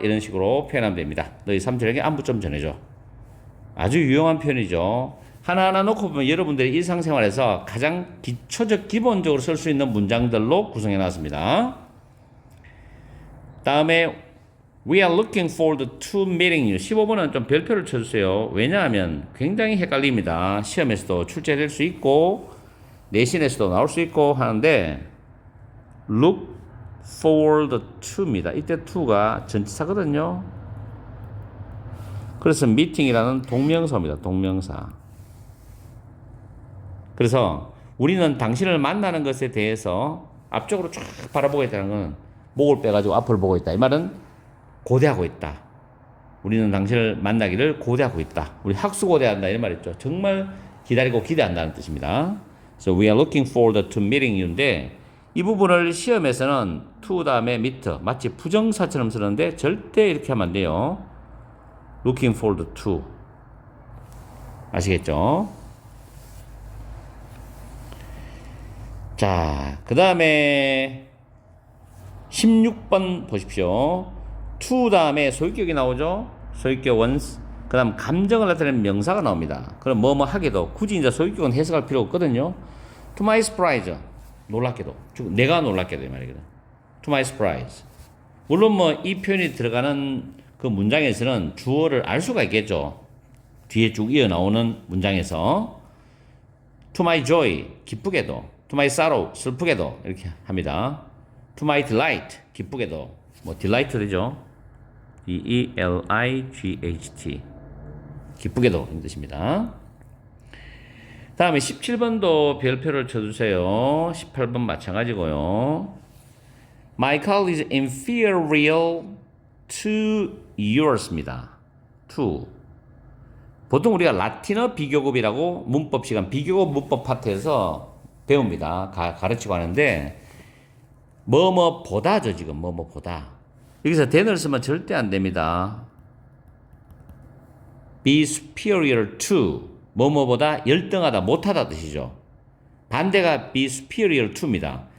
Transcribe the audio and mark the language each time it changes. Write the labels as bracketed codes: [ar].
[ko] 이런 식으로 표현하면 됩니다. 너희 삼촌에게 안부 좀 전해줘. 아주 유용한 표현이죠. 하나하나 놓고 보면 여러분들이 일상생활에서 가장 기초적 기본적으로 쓸 수 있는 문장들로 구성해 놨습니다. 다음에 [en] We are looking forward to meeting you. [ko] 15번은 좀 별표를 쳐주세요. 왜냐하면 굉장히 헷갈립니다. 시험에서도 출제될 수 있고 내신에서도 나올 수 있고 하는데 [en] look forward to [ko] 입니다. 이때 to가 전치사거든요. 그래서 meeting이라는 동명사입니다. 동명사. 그래서 우리는 당신을 만나는 것에 대해서 앞쪽으로 쫙 바라보고 있다는 건 목을 빼가지고 앞을 보고 있다. 이 말은 고대하고 있다. 우리는 당신을 만나기를 고대하고 있다. 우리 학수고대한다 이런 말 있죠. 정말 기다리고 기대한다는 뜻입니다. [en] So we are looking forward to meeting you [ko] 인데 이 부분을 시험에서는 to 다음에 meet 마치 부정사처럼 쓰는데 절대 이렇게 하면 안 돼요. [en] looking forward to [ko] 아시겠죠? 자, 그 다음에 16번 보십시오. to 다음에 소유격이 나오죠. 소유격 once. 그 다음 감정을 나타내는 명사가 나옵니다. 그럼 뭐뭐 하게도 굳이 이제 소유격은 해석할 필요 없거든요. [en] To my surprise. [ko] 놀랍게도. 내가 놀랍게도 이 말이거든. [en] To my surprise. [ko] 물론 뭐 이 표현이 들어가는 그 문장에서는 주어를 알 수가 있겠죠. 뒤에 쭉 이어 나오는 문장에서. [en] To my joy. [ko] 기쁘게도. [en] To my sorrow. [ko] 슬프게도. 이렇게 합니다. [en] To my delight. 기쁘게도. 뭐 delight죠. D-E-L-I-G-H-T. [ko] 기쁘게도 이런 뜻입니다. 다음에 17번도 별표를 쳐주세요. 18번 마찬가지고요. [en] My call is inferior to yours입니다. to. [ko] 보통 우리가 라틴어 비교급이라고 문법 시간 비교급 문법 파트에서 배웁니다. 가르치고 하는데 뭐뭐보다죠. 지금 뭐뭐보다. 여기서 than을 쓰면 절대 안 됩니다. be superior to 뭐뭐보다 열등하다 못하다 뜻이죠. 반대가 be superior to입니다.